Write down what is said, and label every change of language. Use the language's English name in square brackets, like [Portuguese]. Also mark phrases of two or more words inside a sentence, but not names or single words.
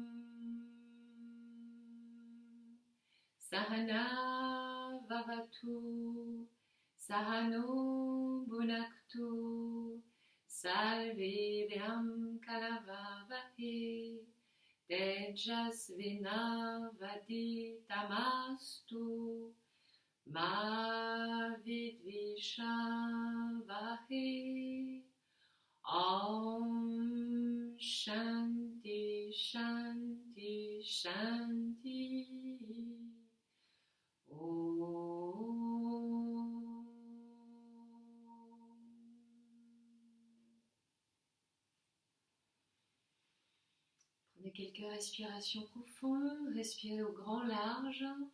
[Sanskrit] Sahana Vavatu, Sahano Bhunaktu, Salvevyam Kalavavahe, Tejasvinavaditamastu, Ma Vidvishavahe. Om Shanti Shanti Shanti. [French] Prenez quelques respirations profondes, respirez au grand large.